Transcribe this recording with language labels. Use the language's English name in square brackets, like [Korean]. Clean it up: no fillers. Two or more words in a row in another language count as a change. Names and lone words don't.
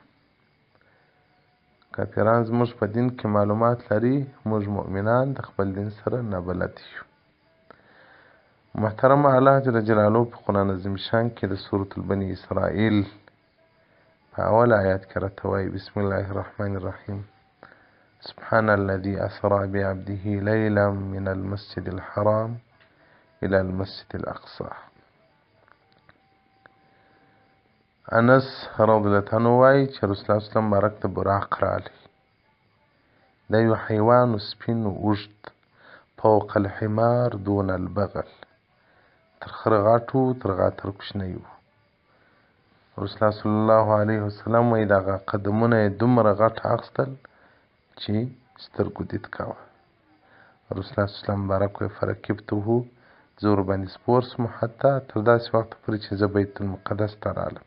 [Pashto] کافران زموږ په دین کې معلومات لري، موږ مؤمنان د خپل دین سره نابلد یو. محترم الله [Arabic] جل جلاله [Pashto] په قرآن عظیم شان کې د سورة البني اسرائیل په اول آیات کې راته وایي [Arabic] بسم الله الرحمن الرحیم سبحان الذي اسرى بعبده ليلا من المسجد الحرام الى المسجد الاقصى. [Pashto] انس [Arabic] رضی الله عنه [Pashto] وایي چې رسول الله [Arabic] صلی الله علیه وسلم [Pashto] مبارک ته براق رالی. دا یو حیوان سپین اوږد [Arabic] فوق الحمار دون البغل، [Pashto] تر خره غټ و تر غاتر کوچنی و. رسول الله [Arabic] صلی الله علیه وسلم [Pashto] وایي دغه قدمونه یې دومره غټ اخیستل چې سترګو دید کوه. رسول الله [Arabic] صلی الله علیه وسلم [Pashto] مبارک وایي فرکبته، زه ورباندې سپور سوم حتی تر داسې وخته پورې چې زه بیت المقدس ته رالم.